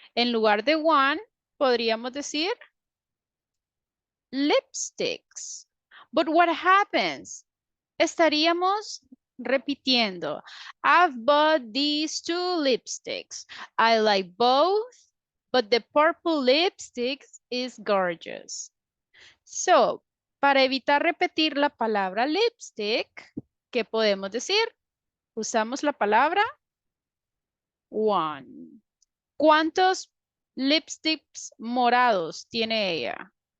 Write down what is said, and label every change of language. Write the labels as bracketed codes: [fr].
[es] En lugar de one, podríamos decir lipsticks. [en] But what happens? [es] Estaríamos repitiendo. [en] I've bought these two lipsticks. I like both, but the purple lipstick is gorgeous. So, [es] para evitar repetir la palabra lipstick, ¿qué podemos decir? Usamos la palabra one. ¿Cuántos lipsticks morados tiene ella?